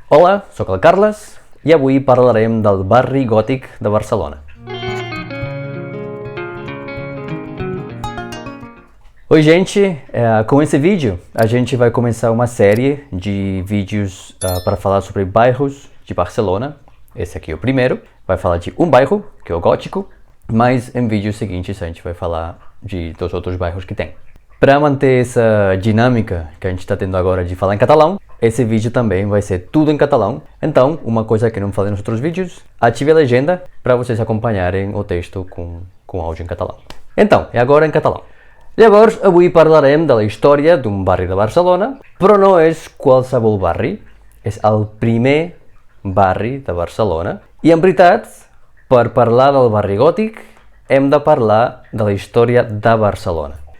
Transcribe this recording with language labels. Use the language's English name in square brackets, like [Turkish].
[Catalan] Hola, sóc el Carles i avui parlarem del barri gòtic de Barcelona. [Portuguese] Oi gente, com esse vídeo a gente vai começar uma série de vídeos para falar sobre bairros de Barcelona. Esse aqui é o primeiro, vai falar de um bairro, que é o Gótico, mas em vídeos seguintes a gente vai falar dos outros bairros que tem. Para manter essa dinâmica que a gente está tendo agora de falar em catalão, esse vídeo também vai ser tudo em catalão. Então, uma coisa que não falei nos outros vídeos, ative a legenda para vocês acompanharem o texto com áudio em catalão. Então, é agora em catalão. [Catalan] Llavors, avui parlarem de la història d'un barri de Barcelona, però no és qualsevol barri, és el primer barri de Barcelona. I en veritat, per parlar del barri gòtic, hem de parlar de la història de Barcelona.